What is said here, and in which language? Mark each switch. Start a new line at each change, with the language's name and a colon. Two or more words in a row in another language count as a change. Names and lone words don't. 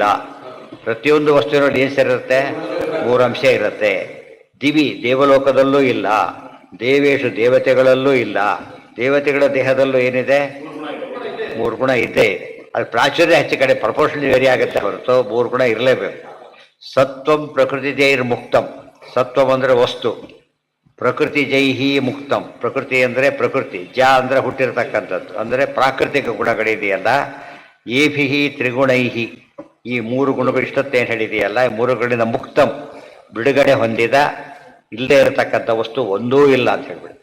Kannada: ಪ್ರತಿಯೊಂದು ವಸ್ತುವಿನಲ್ಲಿ ಏನು ಸೇರಿರುತ್ತೆ? 3 ಅಂಶ ಇರುತ್ತೆ. ದಿವಿ, ದೇವಲೋಕದಲ್ಲೂ ಇಲ್ಲ. ದೇವೇಶು, ದೇವತೆಗಳಲ್ಲೂ ಇಲ್ಲ. ದೇವತೆಗಳ ದೇಹದಲ್ಲೂ ಏನಿದೆ? 3 ಗುಣ ಇದ್ದೇ ಇದೆ. ಅದು ಪ್ರಾಚುರ್ಯ ಹೆಚ್ಚು ಕಡೆ
English: proportionally vary
Kannada: ಆಗುತ್ತೆ ಹೊರತು 3 ಗುಣ ಇರಲೇಬೇಕು.
Sanskrit: ಸತ್ವಂ ಪ್ರಕೃತಿ ಜೈರ್ ಮುಕ್ತಂ.
Kannada: ಸತ್ವಂ ಅಂದರೆ ವಸ್ತು,
Sanskrit: ಪ್ರಕೃತಿ ಜೈಹಿ ಮುಕ್ತಂ.
Kannada: ಪ್ರಕೃತಿ ಅಂದರೆ ಪ್ರಕೃತಿ, ಜ ಅಂದರೆ ಹುಟ್ಟಿರ್ತಕ್ಕಂಥದ್ದು, ಅಂದರೆ ಪ್ರಾಕೃತಿಕ ಗುಣಗಳಿದೆಯಲ್ಲ.
Sanskrit: ಏಭಿಹಿ ತ್ರಿಗುಣೈಹಿ,
Kannada: ಈ 3 ಗುಣಗಳು ಇಷ್ಟತ್ತೇನು ಹೇಳಿದೆಯಲ್ಲ, ಈ 3 ಗುಣಗಳಿಂದ ಮುಕ್ತಂ, ಬಿಡುಗಡೆ ಹೊಂದಿದ, ಇಲ್ಲದೆ ಇರತಕ್ಕಂಥ ವಸ್ತು ಒಂದೂ ಇಲ್ಲ ಅಂತ ಹೇಳ್ಬಿಡ್ತಾರೆ.